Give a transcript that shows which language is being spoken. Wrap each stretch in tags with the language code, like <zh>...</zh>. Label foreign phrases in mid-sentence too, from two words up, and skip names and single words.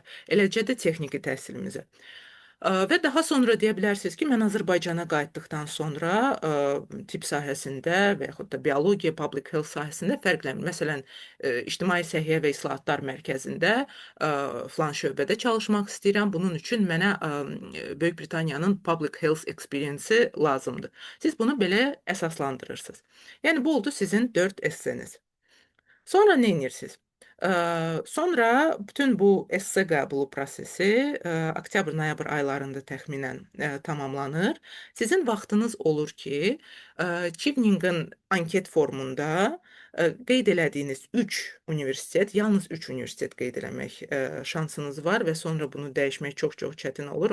<az>Eləcə də texniki təhsilimizə. Və daha sonra deyə bilərsiniz ki, mən Azərbaycana qayıtdıqdan sonra tibb sahəsində və yaxud da biologiya,</az> <en>public health</en> <az>sahəsində fərqlənir. Məsələn, İctimai Səhiyyə və İslahatlar Mərkəzində filan şöbədə çalışmaq istəyirəm. Bunun üçün mənə Böyük Britaniyanın</az> <en>public health experience-i</en> <az>lazımdır. Siz bunu belə əsaslandırırsınız. Yəni bu oldu sizin 4 esseniz. Sonra nə edirsiniz? Sonra bütün bu esse qəbulu prosesi oktyabr-noyabr aylarında təxminən tamamlanır. Sizin vaxtınız olur ki, Chevening-in anket formunda qeyd elədiyiniz 3 universitet, yalnız 3 universitet qeyd eləmək şansınız var və sonra bunu dəyişmək çox-çox çətin olur.</az>